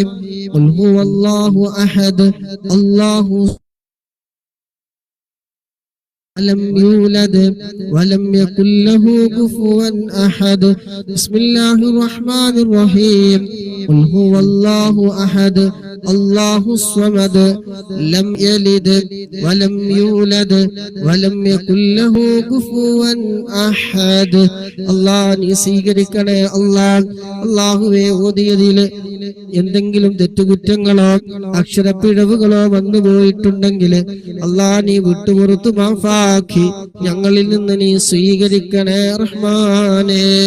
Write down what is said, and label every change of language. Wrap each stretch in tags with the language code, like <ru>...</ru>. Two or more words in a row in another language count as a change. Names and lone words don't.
<ar>قل هو الله أحد الله لم يولد ولم يكن له كفوا أحد. بسم الله الرحمن الرحيم. قل هو الله أحد الله الصمد لم يلد ولم يولد ولم يكن له كفوا أحد.</ar> <ml>അല്ലാഹ് നീ സ്വീകരിക്കണേ അല്ലാഹ്. അല്ലാഹുവേ, ഓതിയതിൽ എന്തെങ്കിലും തെറ്റുകുറ്റങ്ങളോ അക്ഷരപ്പിഴവുകളോ വന്നു പോയിട്ടുണ്ടെങ്കിൽ അല്ലാഹ് നീ വിട്ടുപുറത്തു മാഫാക്കി ഞങ്ങളിൽ നിന്ന് നീ സ്വീകരിക്കണേ റഹ്മാനേ.</ml>